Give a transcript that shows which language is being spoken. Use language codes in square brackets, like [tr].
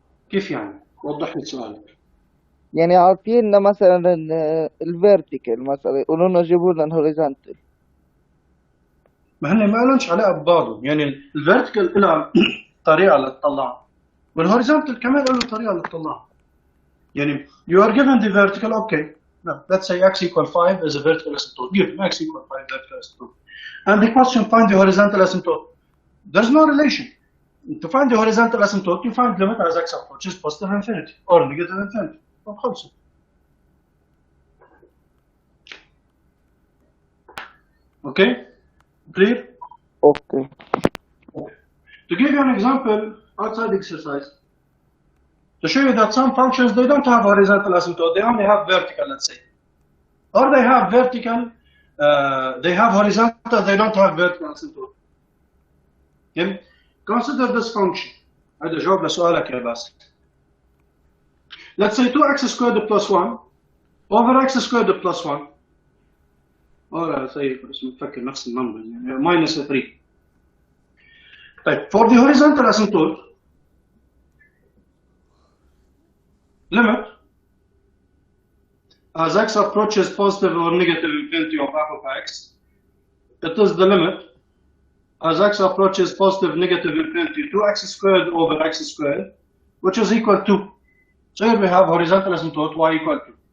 [ar] كيف يعني؟ وضح لي سؤالك. يعني عاطينا مثلا الفيرتيكال مثلا يقولوا لنا جيبوا لنا الهوريزونتال. ما هن ما لهمش علاقه ببعضهم، يعني الفيرتيكال لها طريقه لتطلعها والهوريزونتال كمان له طريقه لتطلعها. [en] يعني you are given the vertical, okay. Now, let's say x equal 5 is a vertical asymptote. Give x equal 5 vertical asymptote. And the question, find the horizontal asymptote. There's no relation. To find the horizontal asymptote, you find limit as x approaches positive infinity or negative infinity. [ar] خلص. [en] Okay? Clear? Okay. To give you an example, outside exercise, to show you that some functions, they don't have horizontal asymptote, they only have vertical, let's say. Or they have vertical, they have horizontal, they don't have vertical asymptote. Okay? Consider this function. [ar] هذا جواب لسؤالك يا باسل. [en] Let's say 2x squared plus 1 over x squared plus 1. Or say, [ar] بس نفكر نفس النمبر يعني minus 3. [en] طيب, for the horizontal asymptote, limit as x approaches positive or negative infinity of f of x, it is the limit as x approaches positive negative infinity to x squared over x squared, which is equal to, so here we have horizontal asymptote y equal to.